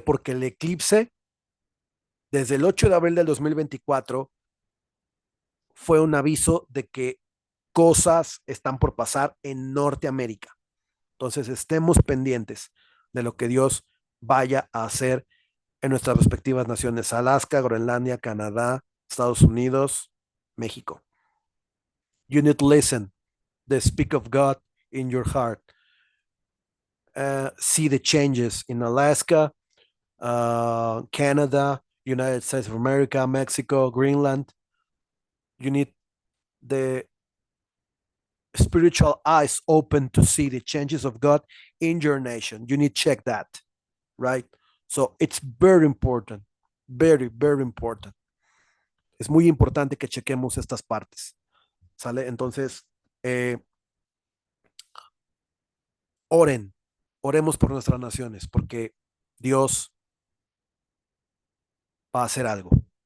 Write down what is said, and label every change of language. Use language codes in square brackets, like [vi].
[es] Porque el eclipse desde el 8 de abril del 2024 fue un aviso de que cosas están por pasar en Norteamérica. Entonces estemos pendientes de lo que Dios vaya a hacer en nuestras respectivas naciones: Alaska, Groenlandia, Canadá, Estados Unidos, México. [en] You need to listen the speak of God in your heart. See the changes in Alaska, Canada, United States of America, Mexico, Greenland. You need the spiritual eyes open to see the changes of God in your nation. You need to check that, right? So it's very important, very, very important. [es] Es muy importante que chequemos estas partes, ¿sale? Entonces, eh, oren, oremos por nuestras naciones, porque Dios va a hacer algo.